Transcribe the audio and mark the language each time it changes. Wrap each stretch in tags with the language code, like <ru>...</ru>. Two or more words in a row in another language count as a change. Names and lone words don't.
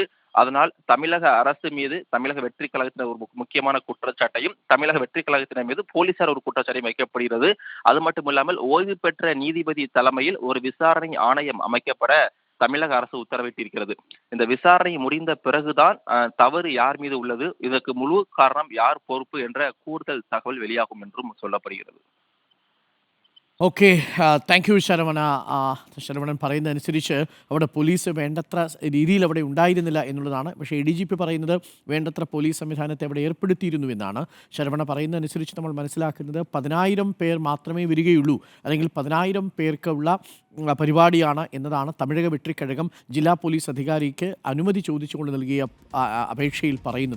<ta>அதனால் தமிழக அரசு மீது தமிழக வெற்றி கழகத்தினர் ஒரு முக்கியமான குற்றச்சாட்டையும், தமிழக வெற்றி கழகத்தினர் மீது போலீசார் ஒரு குற்றச்சாட்டையும் வைக்கப்படுகிறது. அது மட்டுமில்லாமல் ஓய்வு பெற்ற நீதிபதி தலைமையில் ஒரு விசாரணை ஆணையம் அமைக்கப்பட தமிழக அரசு உத்தரவிட்டிருக்கிறது. இந்த விசாரணை முடிந்த பிறகுதான் தவறு யார் மீது உள்ளது, இதற்கு முழு காரணம் யார் பொறுப்பு என்ற கூடுதல் தகவல் வெளியாகும் என்றும் சொல்லப்படுகிறது.</ta> <en>okay, thank you ശരവണ.</en> <ml>ശരവണൻ പറയുന്നതനുസരിച്ച് അവിടെ പോലീസ് വേണ്ടത്ര രീതിയിൽ അവിടെ ഉണ്ടായിരുന്നില്ല എന്നുള്ളതാണ്. പക്ഷേ ADGP പറയുന്നത് വേണ്ടത്ര പോലീസ് സംവിധാനത്തെ അവിടെ ഏർപ്പെടുത്തിയിരുന്നു എന്നാണ്. ശരവണ പറയുന്നതനുസരിച്ച് നമ്മൾ മനസ്സിലാക്കുന്നത് 10,000 പേർ മാത്രമേ വരികയുള്ളൂ, അല്ലെങ്കിൽ 10,000 പേർക്കുള്ള പരിപാടിയാണ് എന്നതാണ് തമിഴക വെട്രി കഴകം ജില്ലാ പോലീസ് അധികാരിക്ക് അനുമതി ചോദിച്ചുകൊണ്ട് നൽകിയ അപേക്ഷയിൽ പറയുന്നത്.</ml>